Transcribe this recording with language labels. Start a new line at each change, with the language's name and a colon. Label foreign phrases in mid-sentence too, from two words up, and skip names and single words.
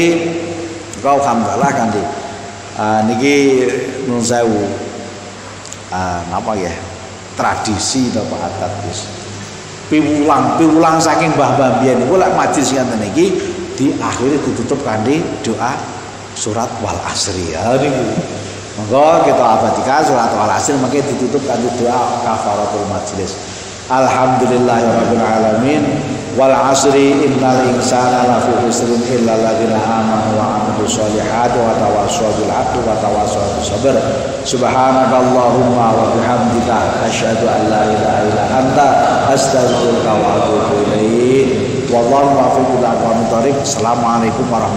Javanese: Engko alhamdulillah kanthi niki nun sewu napa ya tradisi to Pak adat wis piwulang saking mbah-mbah biyen niku lek majelis ngoten niki diakhiri ditutup kanthi doa surat wal asri. Ya niku monggo kita abadikan surat wal asri mangke ditutup kanthi doa kafaratul majelis.
Arabic: الحمد لله رب العالمين والعصر إن الإنسان لفي خسر إلا الذين آمنوا وعملوا الصالحات وتواصوا بالحق وتواصوا بالصبر. سبحانك اللهم وبحمدك أشهد أن لا إله إلا أنت أستغفرك وأتوب إليك. والله الموفق إلى أقوم الطريق.